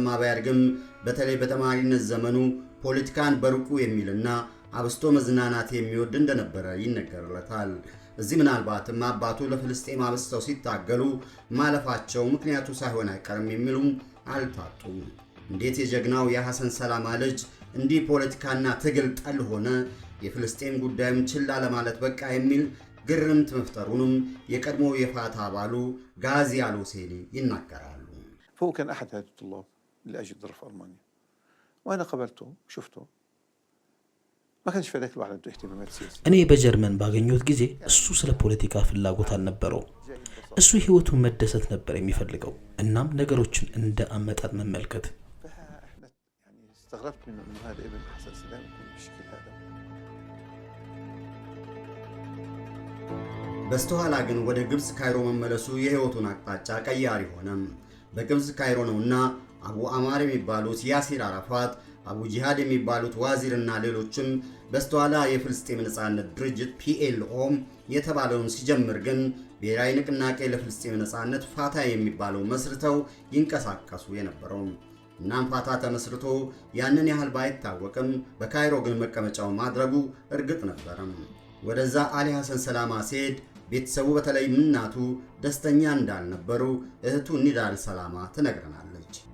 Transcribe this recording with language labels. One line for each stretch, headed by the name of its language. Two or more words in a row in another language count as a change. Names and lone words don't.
Amharic: ባያድግም በተለይ በተማሪነት ዘመኑ ፖለቲካን በሩቁ የሚልና አብስቶ መዝናናት የሚወድ እንደነበረ ይነገርለታል። እዚህ ምናልባትም አባቱ ለፍልስጤም አብስተው ሲታገሉ ማለፋቸው ምክንያቱ ሳይሆን አይቀርም የሚሉም አልታጡም። እንዴት የጀግናው የሐሰን ሰላማ ልጅ እንዲህ ፖለቲካና ትግል ጠል ሆነ፣ የፍልስጤም ጉዳይም ችላ ለማለት በቃ የሚል ግርምት መፍጠሩንም የቀድሞ የፋታ አባሉ ጋዚ አልሁሴኒ ይናገራሉ።
Arabic: فهو كان أحد هؤلاء الطلاب اللي أجوا يدرسوا في ألمانيا وأنا قابلته شفته ما كانش في ذاك الوقت عنده اهتمامات سياسية.
Amharic: እኔ በጀርመን ባገኘሁት ጊዜ እሱ ስለ ፖለቲካ ፍላጎት አልነበረው። እሱ ህይወቱን መደሰት ነበር የሚፈልገው። እናም ነገሮችን እንደ አመጣጥ መመልከት።
Arabic: فاحنا يعني استغربت منه إنه هذا ابن حسن سلام يكون بالشكل هذا.
Amharic: በስተኋላ ግን ወደ ግብጽ ካይሮ መመለሱ የህይወቱን አቅጣጫ ቀያሪ ሆነም። በግብጽ ካይሮ ነውና አቡ አማር የሚባሉት ያሲር አራፋት፣ አቡ ጂሃድ የሚባሉት ዋዚርና ሌሎችም በስተኋላ የፍልስጤም ነጻነት ድርጅት PLO የተባለውን ሲጀምር ግን ብሔራዊ ንቅናቄ ለፍልስጤም ነጻነት ፋታ የሚባለው መስርተው ይንቀሳቀሱ የነበረው። እናም ፋታ ተመስርቶ ያንን ያህል ባይታወቅም በካይሮ ግን መቀመጫው ማድረጉ እርግጥ ነበረም። ወደዛ አሊ ሐሰን ሰላማ ሲሄድ ቤተሰቡ በተለይ እናቱ ደስተኛ እንዳልነበሩ እህቱ ኒዳል ሰላማ ትነግረናለች።